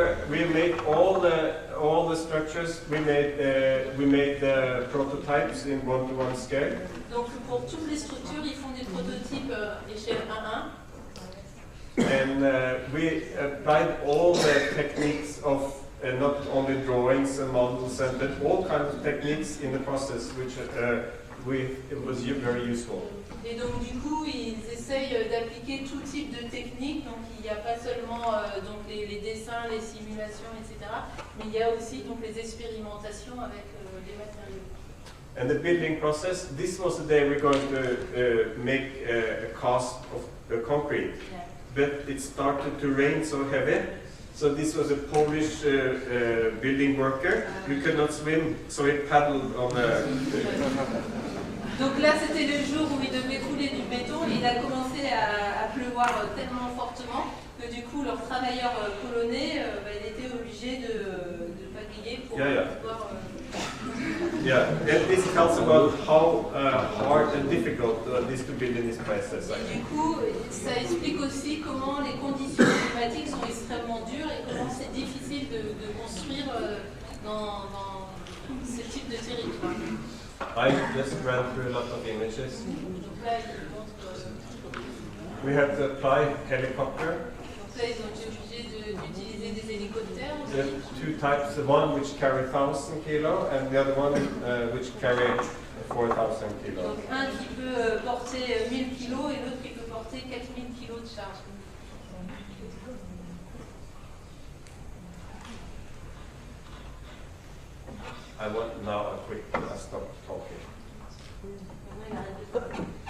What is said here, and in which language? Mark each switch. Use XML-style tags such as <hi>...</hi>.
<en>we made all the structures. We made the prototypes in 1-to-1 scale.</en> <fr>Donc pour toutes les structures, ils font des prototypes échelle 1-1.</fr> <en>And we applied all the techniques of not only drawings and models, but all kinds of techniques in the process, which it was very useful.</en> <fr>Et donc du coup, ils essayent d'appliquer tout type de techniques. Donc il n'y a pas seulement donc les dessins, les simulations, etc. Mais il y a aussi donc les expérimentations avec les matériaux.</fr> <en>And the building process. This was the day we're going to make a cast of concrete. Yeah. But it started to rain so heavy, so this was a Polish building worker. He could not swim, so he paddled on the...</en> <fr>Donc là, c'était le jour où il devait couler du béton et il a commencé à pleuvoir tellement fortement que du coup, leur travailleur polonais, il était obligé de pagayer pour pouvoir...</fr> <en>Yeah, and this tells about how hard and difficult it is to build in this process.</en> <fr>Et du coup, ça explique aussi comment les conditions climatiques sont extrêmement dures et comment c'est difficile de construire dans ce type de territoire.</fr> <en>I just ran through a lot of images.</en> <fr>Donc là, ils montrent,</fr> <en>we have to apply helicopter.</en> <fr>Donc là, ils ont été obligés d'utiliser des hélicoptères aussi.</fr> <en>There are two types, one which carry 1,000 kilo and the other one which carry 4,000 kilo.</en> <fr>Donc un qui peut porter 1000 kg et l'autre qui peut porter 4000 kg de charge.</fr> <en>I want now a quick stop talking.</en> <fr>Maintenant, il arrête de parler.</fr>